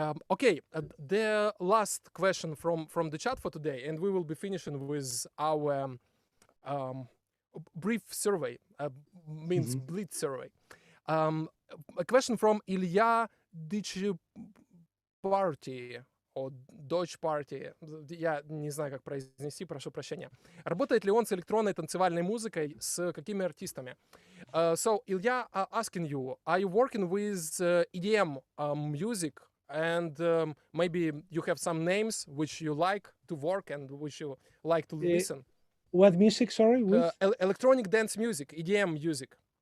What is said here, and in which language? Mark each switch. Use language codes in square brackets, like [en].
[en] Okay, the last question from the chat for today, and we will be finishing with our brief survey, means blitz survey. A question from Илья Дичи-Парти, о Dodge Party. [ru] Я не знаю, как произнести, прошу прощения. Работает ли он с электронной танцевальной музыкой, с какими артистами? [en] So, Ilya, asking you, are you working with EDM music? And maybe you have some names which you like to work and which you like to listen. What music, sorry? Electronic dance music, EDM music.